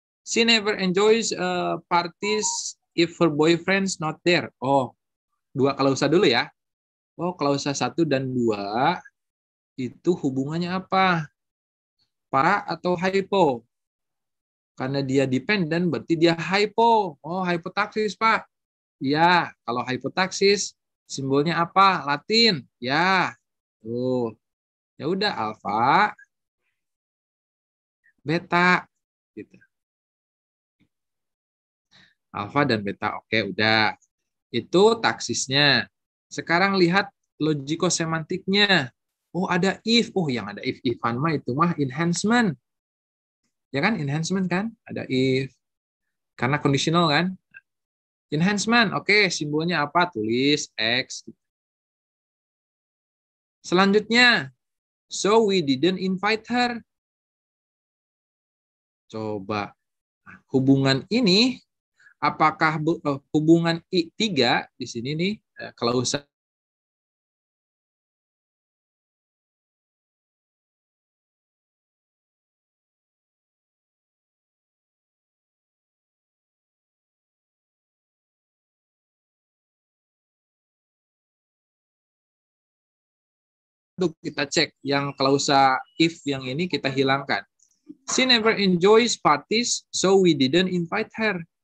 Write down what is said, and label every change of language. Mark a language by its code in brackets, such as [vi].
[en] She never enjoys parties if her boyfriend's not there. [id] Oh, 2 klausa dulu ya. Oh, klausa 1 dan 2 itu hubungannya apa? Para atau hypo? Karena dia dependen berarti dia hypo. Oh, hypotaksis, Pak. Ya, kalau hypotaksis simbolnya apa? Latin. Ya. Tuh. Ya udah alfa, beta gitu. Alfa dan beta. Oke, udah. Itu taksisnya. Sekarang lihat logikosemantiknya. Oh, ada if. Oh, yang ada if-ifan mah itu mah enhancement. Ya kan? Enhancement kan? Ada if. Karena conditional kan? Enhancement. Oke, simbolnya apa? Tulis X. [en] Selanjutnya, so we didn't invite her. [id] Coba. Hubungan ini, apakah hubungan I3 di sini nih, klausa kita cek yang klausa if yang ini kita hilangkan. [en] She never enjoys parties, so we didn't invite her.